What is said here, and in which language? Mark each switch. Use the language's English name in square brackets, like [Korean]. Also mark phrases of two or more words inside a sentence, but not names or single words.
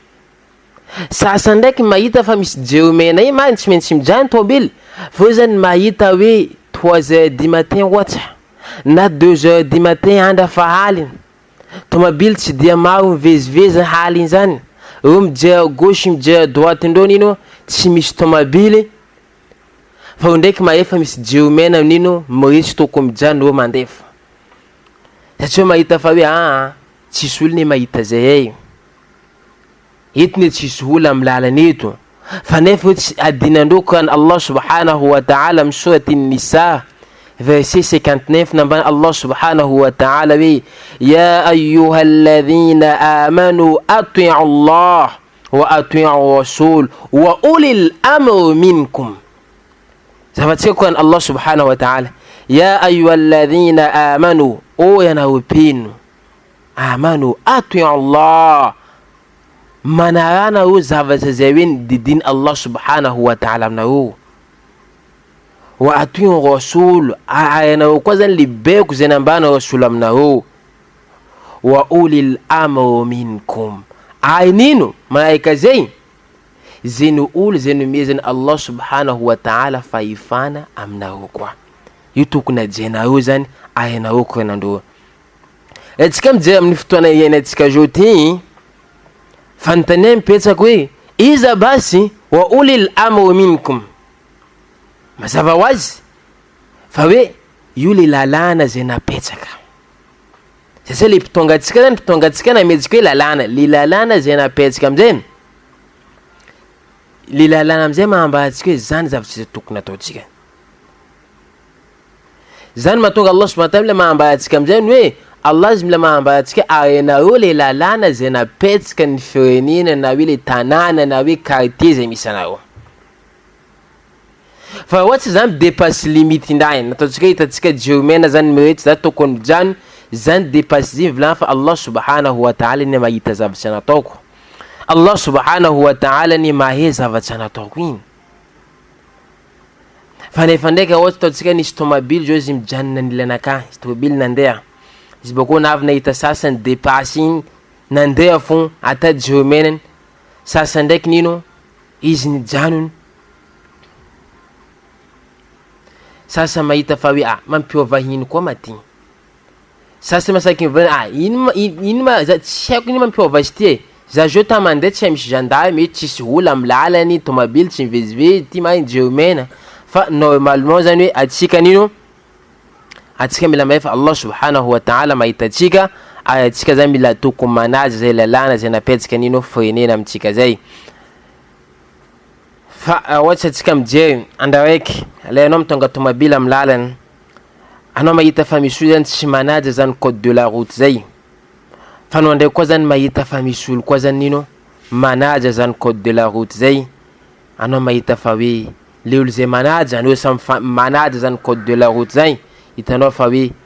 [Malagasy] Sasany ndraiky mahita fa misy jiro mena iny mariny tsy maintsy mijanona tomobile fa zany mahita hoe [French] 3h du matin [Malagasy] ohatsy na [French] 2h du matin [Malagasy] andra fa haliny tomobile tsy dia maro mivezivezy haliny zany ro mijery gauche mijery droite ndreo nino tsy misy tomobile fa ndraiky mahefa misy jiro mena nino mirisy toko mijanona ro mandefa. Satria mahita fa hoe tsisy olo ne mahita zay eto ne tsisy olo amin'ny lalana eto. Fa nefa adinandreo kan [Arabic] الله سبحانه وتعالى [Malagasy] amin'ny sourate an-Nisa verset 59 nambany [Arabic] الله سبحانه وتعالى و يا أيها الذين آمنوا أطيعوا الله وأطيعوا الرسول وأولي الأمر منكم. [Malagasy] Zavatsika kan [Arabic] الله سبحانه وتعالى يا أيها الذين آمنوا [Malagasy] o yanawapinu [Arabic] آمنوا أطيعوا الله [Malagasy] manarana ro zavatra zay hoe didiny [Arabic] الله سبحانه وتعالى [Malagasy] aminareo [Arabic] وأطيعوا الرسول [Malagasy] ayanareo koa zany libeko zay nambana rasul aminareo [Arabic] وأولي الأمر منكم [Malagasy] nino malaika zay zeno olo zay nomezany [Arabic] الله سبحانه وتعالى [Malagasy] fahefana aminareo koa io tokony ajenareo zany ayanareo koa nandreo. Atsika mijery amin'ny fotoana iainantsika zao ty fanontania mipetsaka hoe iza basy [Arabic] وأولي الأمر منكم [Malagasy] mazava ho azy fa hoe io le lalana zay napetsaka. Satria le mpitongatsika zany mpitongatsika nametsika hoe lalana le lalana zay napetsaka amizay le lalana amizay mahambaratsika hoe zany zavatra zay tokony ataotsika. Zany mahatonga [Arabic] الله سبحانه وتعالى [Malagasy] mahambaratsika amizay hoe Allah mila mahambaratsika ayanareo le lalana zay napetsaka ny firenena na hoe le tanàna na hoe quartier zay misy anareo. Fa ohatsy zany [French] dépasse limite [Malagasy] indray nataotsika hitatsika jiro mena zany miretsy za tokony mijano zany dépasse ziny volana fa [Arabic] الله سبحانه وتعالى [Malagasy] ny mahita zavatra nataoko. [Arabic] الله سبحانه وتعالى [Malagasy] ny mahay zavatra nataoko iny. fa nefa ndraiky ohatra ataontsika nisy tomobily zao izy mijanona nilanaka izy tomobily nandeha izy boko navy nahita sasany dépasse igny nandeha fon ata jeomenany sasany ndraiky nino izy nijanony sasa mahita fa hoe mampiova hino koa maty sasa masaky mivana ino ma tsy haiko ino mampiova izy ty za jo ta mandeha tsy misy gendarme tsisy olo amin'ny lalany tomobily tsy mivezivezy ty ma jeomena fa normalement zany hoe atsika nino atsika mila mahay fa [Arabic] الله سبحانه وتعالى [Malagasy] mahita atsika atsika zany mila tokony manaja zay lalana zay napetsika nino frenena amitsika zay fa ohatsy atsika mijery andraiky le anao mitonga tomobily amin'ny lalana anao mahita fa misy olo zany tsy manaja zany [French] code de la route [Malagasy] zay fa anao ndraiky koa zany mahita fa misy olo koa zany nino manaja zany [French] code de la route [Malagasy] zay anao mahita fa hoe le olo zay manaja anao samy manaja zany [French] code de la route [Malagasy] zay hitanao fa hoe